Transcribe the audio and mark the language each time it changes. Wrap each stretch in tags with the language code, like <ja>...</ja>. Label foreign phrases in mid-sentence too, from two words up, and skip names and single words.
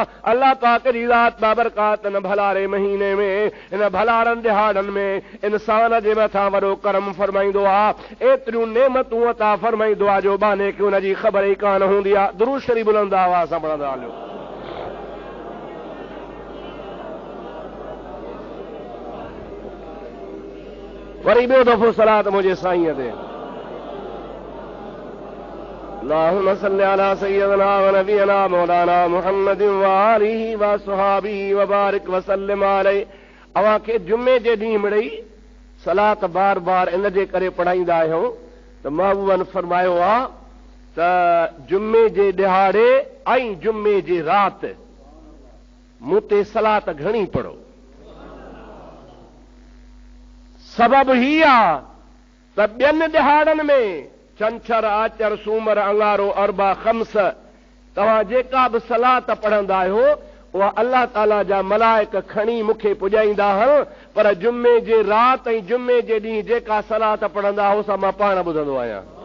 <sd>अल्लाह पाक जी ज़ात बाबरकात इन भलारे महीने में, इन भलारनि दिहाड़नि में इंसान जे मथां वॾो करम फरमाईंदो आहे, एतिरियूं नेमतूं अता फरमाईंदो आहे जो बाने खे हुनजी ख़बर ई कान हूंदी आहे। दुरूद शरीफ़ बुलंद आवाज़ सां पढ़ंदा हलियो। वरी ॿियो दफ़ो सलात मुंहिंजे साईंअ ते।</sd> <ar>اللهم صل على سيدنا ونبينا مولانا محمد وآله وأصحابه وبارك وسلم عليه.</ar> <sd>अवां खे जुमे जे ॾींहुं मिड़ई सलात बार बार इन जे करे पढ़ाईंदा आहियूं त महबूबनि फरमायो आहे त जुमे जे ॾिहाड़े ऐं जुमे जी राति मूं ते सलात घणी पढ़ो। सबब ही आहे त ॿियनि ॾिहाड़नि में छंछर, आचर, सूमर, अंगारो, अरबा, खम्स तव्हां जेका बि सलात पढ़ंदा आहियो उहा अल्लाह ताला जा मलाइक खणी मूंखे पुॼाईंदा आहिनि, पर जुमे जे राति ऐं जुमे जे ॾींहुं जेका सलात पढ़ंदा आहियो सा मां पाण ॿुधंदो आहियां।</sd>